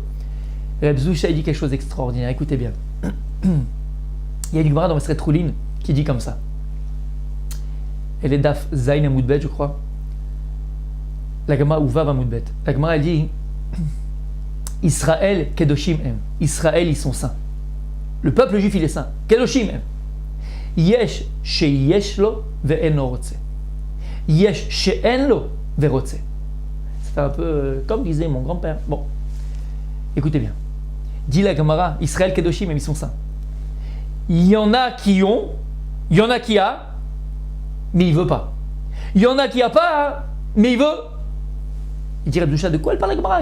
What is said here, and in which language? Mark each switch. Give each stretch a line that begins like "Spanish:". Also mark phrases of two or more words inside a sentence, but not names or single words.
French: Reb Zusha, il dit quelque chose d'extraordinaire, écoutez bien. Il y a une Gemara dans Maseret Trulin qui dit comme ça. Elle est
Hebrew: דף ז עמוד ב,
French: je crois. La Gemara ou
Hebrew: ו עמוד ב.
French: La Gemara, elle dit
Hebrew: ישראל קדושים הם.
French: Israël, ils sont saints. Le peuple juif, il est saint.
Hebrew: קדושים הם. יש שיש לו ואין רוצה. יש שאין לו ורוצה.
French: C'est un peu comme disait mon grand-père. Bon, écoutez bien. Dit la Gemara,
Hebrew: ישראל קדושים הם,
French: ils sont saints. Il y en a qui ont, il y en a qui a, mais il veut pas. Il y en a qui a pas, mais il veut. Il dirait de quoi elle parle la Gemara?